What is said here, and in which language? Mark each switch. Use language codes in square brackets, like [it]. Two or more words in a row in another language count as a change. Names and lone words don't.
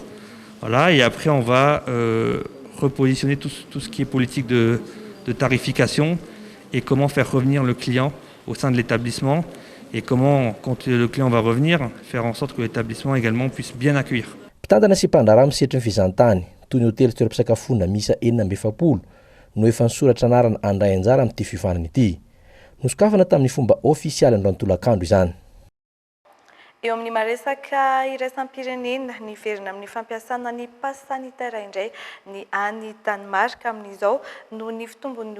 [fr] Voilà, et après, on va repositionner tout ce qui est politique de tarification et comment faire revenir le client au sein de l'établissement et comment, quand le client va revenir, faire en sorte que l'établissement également puisse bien accueillir. [mg] Mpitandana sy mpandraharaha misehatry ny fizahantany toy ny hôtely toeram-pisakafoana misa 420 no efa nisoratra anarana andray anjara amin'ity fiofanana ity. Nosokafana tamin'ny fomba ofisialy androany tolakandro izany. eo amin'ny maresaka iraisam-pirenena niverina amin'ny fampiasana ny [fr] passe sanitaire [mg] indray ny any Danemark amin'izao no ny fitombon'ny